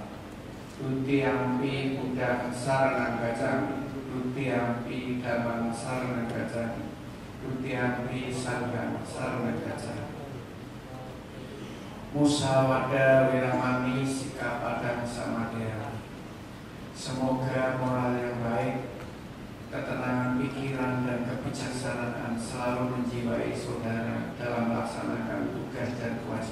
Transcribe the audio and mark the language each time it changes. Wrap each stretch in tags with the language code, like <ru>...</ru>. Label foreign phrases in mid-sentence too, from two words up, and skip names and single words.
<pi>Dutiyampi buddhang saranang gacchami, dutiyampi dhammang saranang gacchami, dutiyampi sanghang saranang gacchami. Musawada wiramani sikapadang samadera.</pi> <id>Semoga moral yang baik, ketenangan pikiran dan kebijaksanaan selalu menjiwai saudara dalam melaksanakan tugas dan</id>